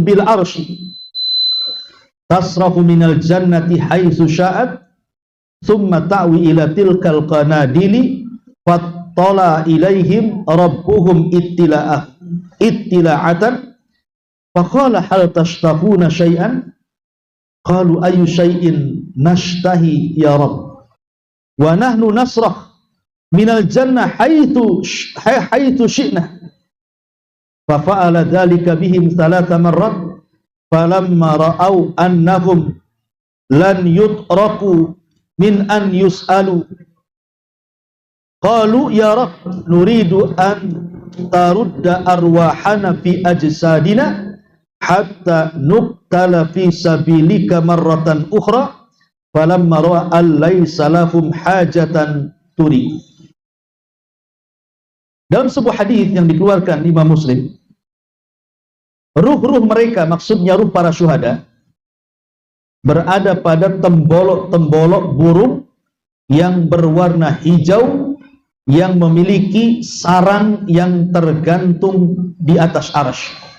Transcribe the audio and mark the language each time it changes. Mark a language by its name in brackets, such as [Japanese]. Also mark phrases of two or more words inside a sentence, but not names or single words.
[Arabic] بالعرش تسرح من الجنة حيث شاءت ثم تأوي إلى تلك القناديل فاطلع إليهم ربهم اطلاعة فقال هل تشتهون شيئا قالوا أي شيء نشتهي يا رب ونحن نسرح من الجنة حيث شئنا. ففعل ذلك بهم 3 مرات فلما رأوا أنهم لن يتركوا من أن يسألوا قالوا يا رب نريد أن ترد أرواحنا في أجسادنا حتى نقتل في سبيلك مرة أخرى فلما رأى أن ليس لهم حاجة تري. [Indonesian] Dalam sebuah hadis yang dikeluarkan Imam Muslim, ruh-ruh mereka, maksudnya ruh para syuhada, berada pada tembolok-tembolok burung yang berwarna hijau yang memiliki sarang yang tergantung di atas arsy.